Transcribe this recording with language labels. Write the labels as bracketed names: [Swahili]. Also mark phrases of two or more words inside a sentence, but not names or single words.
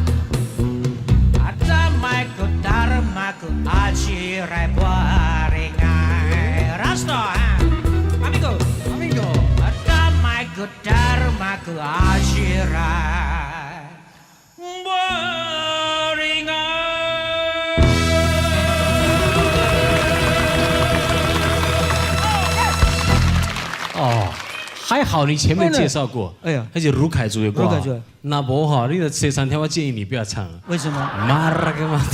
[Rukai] Adamai ku dharmaku acirai baringai Rasto Amigo Adamai ku dharmaku acirai baringai [Chinese] 哦。还好你前面介绍过，哎呀，而且卢凯族的歌，那不好，你的这3条我建议你不要唱。为什么？马拉个嘛，